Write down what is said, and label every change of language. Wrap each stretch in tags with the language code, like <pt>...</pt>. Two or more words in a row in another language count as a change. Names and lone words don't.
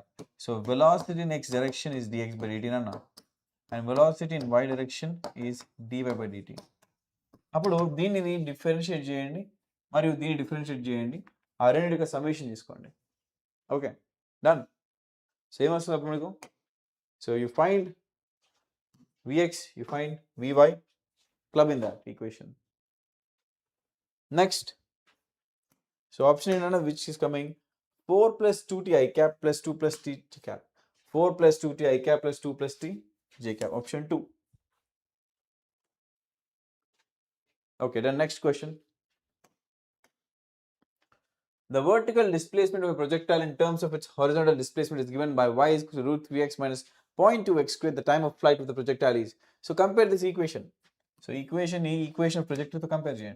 <en>So velocity in x direction is dx by dt అన్న, and velocity in y direction is dy by dt.</en> <te>అప్పుడు దీనిని డిఫరెన్షియేట్ చేయండి మరియు దీన్ని డిఫరెన్షియేట్ చేయండి, ఆ రెండింటికి సమ్మేషన్ తీసుకోండి.</te> <en>Okay, done.</en> <te>సేమ్ వస్తుంది అప్పుడు మీకు.</te> <en>So you find vx, you find vy, club in that equation. Next, so option in which is coming 4 plus 2t I cap plus 2 plus t cap. 4 plus 2t I cap plus 2 plus t j cap. Option 2. Okay, then next question. The vertical displacement of a projectile in terms of its horizontal displacement is given by y is equal to root 3x minus 0.2x squared. The time of flight of the projectile is. So compare this equation. So equation of projectile to compare చేయండి.</en>